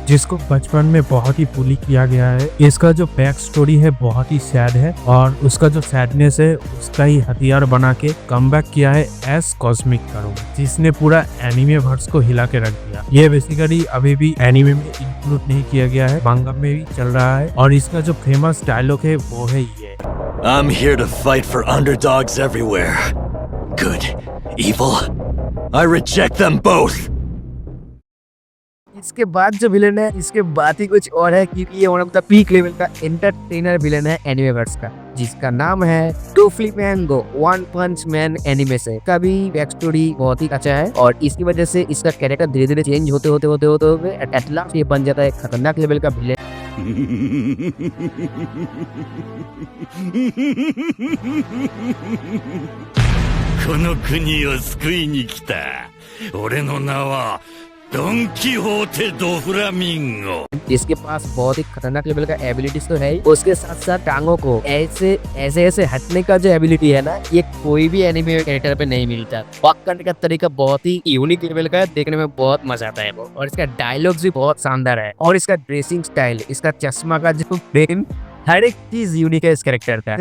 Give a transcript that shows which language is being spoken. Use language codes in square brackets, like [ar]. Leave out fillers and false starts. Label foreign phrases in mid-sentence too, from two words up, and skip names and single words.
[hi] जिसको बचपन में बहुत ही बुली किया गया है। इसका जो [en] back story [hi] है बहुत ही सैड है, और उसका जो सैडनेस है उसका ही हथियार बना के कमबैक किया है एस कॉस्मिक गारो, जिसने पूरा [en] anime verse [hi] को हिला के रख दिया। ये बेसिकली अभी भी एनिमे में इंक्लूड नहीं किया गया है, मांगा में भी चल रहा है। और इसका जो फेमस डायलॉग है वो है ये, [en] I'm here to fight for underdogs everywhere. Good, evil, I reject them both. [hi] इसके बाद जो विलेन है, इसके बाद ही कुछ और है, क्योंकि ये [en] one of the peak level [hi] का एंटरटेनर विलेन है एनिमेवर्स का, जिसका नाम है डोफ्लिमेंगो वन पंच मैन एनिमे से। का भी [en] back story [hi] बहुत ही अच्छा है, और इसकी वजह से इसका कैरेक्टर धीरे धीरे चेंज होते [en] at last [hi] ये बन जाता है एक खतरनाक लेवल का विलेन। [ja] この国を救いに来た。俺の名はドンキホーテドフラミンゴ। [hi] इसके पास बहुत ही खतरनाक लेवल का एबिलिटीज तो है ही, उसके साथ साथ टांगों को ऐसे हटने का जो एबिलिटी है ना, ये कोई भी एनिमे कैरेक्टर पे नहीं मिलता। वॉक करने का तरीका बहुत ही यूनिक लेवल का है, देखने में बहुत मजा आता है वो, और इसका डायलॉग्स भी बहुत शानदार है, और इसका [en] dressing style, [hi] इसका चश्मा का जो फ्रेम, हर एक चीज यूनिक है इस कैरेक्टर का।